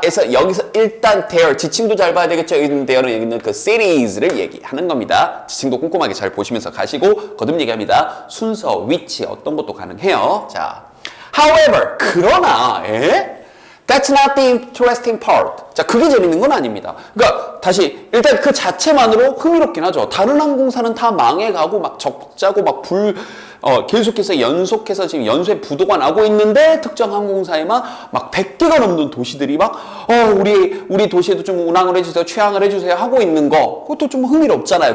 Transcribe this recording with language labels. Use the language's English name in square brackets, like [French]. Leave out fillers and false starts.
[Korean] 그래서 여기서 일단 their, 지칭도 잘 봐야 되겠죠. there는 여기는 그 cities를 얘기하는 겁니다. 지칭도 꼼꼼하게 잘 보시면서 가시고 거듭 얘기합니다. 순서, 위치, 어떤 것도 가능해요. 자, however, 그러나, [English] that's not the interesting part. [Korean] 자, 그게 재밌는 건 아닙니다. 그러니까 다시 일단 그 자체만으로 흥미롭긴 하죠. 다른 항공사는 다 망해가고 막 적자고 막 계속해서 연속해서 지금 연쇄 부도가 나고 있는데 특정 항공사에만 막 100개가 넘는 도시들이 막 우리 도시에도 좀 운항을 해주세요, 취항을 해주세요 하고 있는 거, 그것도 좀 흥미롭잖아요.